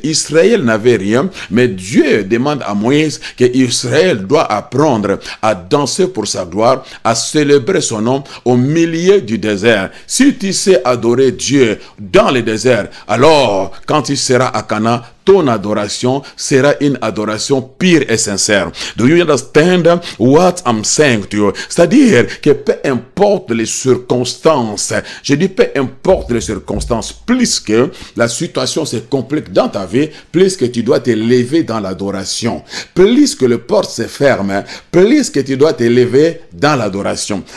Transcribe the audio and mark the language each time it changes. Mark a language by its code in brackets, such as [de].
[fr] Israël n'avait rien, mais Dieu demande à Moïse que Israël doit apprendre à danser pour sa gloire, à célébrer son nom au milieu du désert. Si tu sais adorer Dieu dans le désert, alors quand tu seras à Cana, ton adoration sera une adoration pure et sincère. [en] Do you understand what I'm saying to you? [fr] C'est-à-dire que peu importe les circonstances, je dis peu importe les circonstances, plus que la situation se complique dans ta vie, plus que tu dois te lever dans l'adoration. Plus que les portes se ferment, plus que tu dois te lever dans l'adoration.